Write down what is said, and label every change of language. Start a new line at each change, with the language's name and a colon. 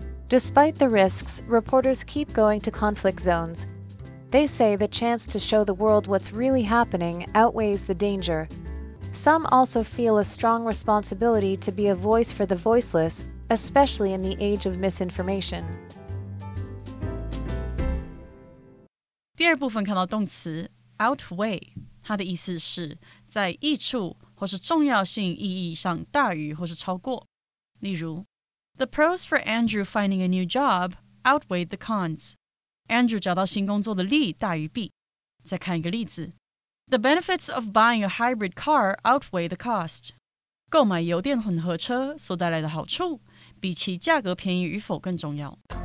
English: Despite the risks, reporters keep going to conflict zones. They say the chance to show the world what's really happening outweighs the danger. Some also feel a strong responsibility to be a voice for the voiceless, especially in the age of misinformation.
Chinese: 第二部分看到动词 outweigh， 它的意思是在益处或是重要性意义上大于或是超过。例如
English: The pros for Andrew finding a new job outweighed the cons.
Chinese: Andrew 找到新工作的利大于弊。再看一个例子
English: The benefits of buying a hybrid car outweigh the cost.
Chinese: 购买油电混合车所带来的好处比其价格便宜与否更重要。